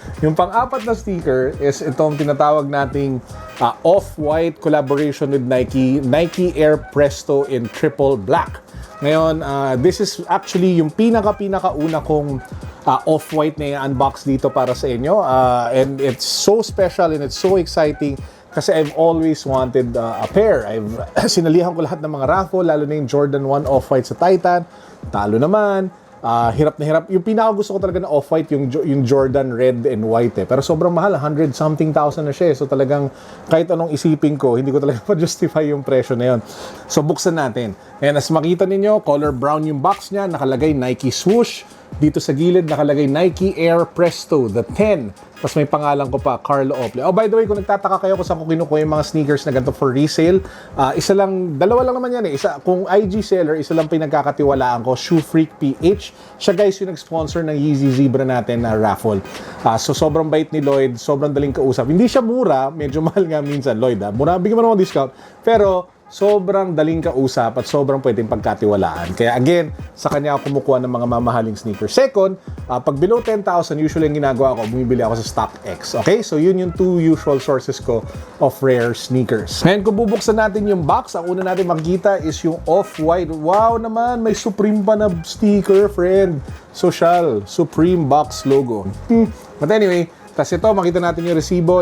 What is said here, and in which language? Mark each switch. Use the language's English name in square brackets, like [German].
[Filipino] Yung pang-apat na sticker is itong tinatawag nating off-white collaboration with Nike Air Presto in triple black. Ngayon, [English] this is actually [Filipino] yung pinaka-una kong off-white na unbox dito para sa inyo. [English] And it's so special and it's so exciting kasi I've always wanted a pair. [Filipino] Sinalihan ko lahat ng mga raffle, lalo na yung Jordan 1 off-white sa Titan. Talo naman. Hirap na hirap. Yung pinaka-gusto ko talaga na off-white, yung Jordan red and white Pero sobrang mahal, 100-something thousand na siya So talagang kahit anong isipin ko, hindi ko talaga ma-justify yung presyo na yun. So buksan natin. And as makita ninyo, color brown yung box niya, nakalagay Nike swoosh. Dito sa gilid, nakalagay Nike Air Presto, the 10. Tapos may pangalan ko pa, Carlo Ople. Oh, by the way, kung nagtataka kayo kung saan ko kinukuha yung mga sneakers na ganito for resale, dalawa lang naman yan kung IG seller, isa lang pinagkakatiwalaan ko, Shoe Freak PH. Siya guys yung nag-sponsor ng Yeezy Zebra natin na raffle. So sobrang bait ni Lloyd, sobrang daling kausap. Hindi siya mura, medyo mahal nga minsan, Lloyd. Mura, bigyan mo naman discount. Pero sobrang daling kausap at sobrang pwedeng pagkatiwalaan. Kaya again, sa kanya ako kumukuha ng mga mamahaling sneakers. Second, pag below 10,000, usually ang ginagawa ko, bumibili ako sa StockX. Okay? [English] So [Filipino] yun yung [English] two usual sources ko of rare sneakers. [Filipino] Ngayon, kung bubuksan natin yung box, ang una natin makikita is yung off-white. Wow naman, may Supreme pa na sticker, friend. Social, Supreme box logo. [English] But anyway, [Filipino] tas ito, makita natin yung resibo.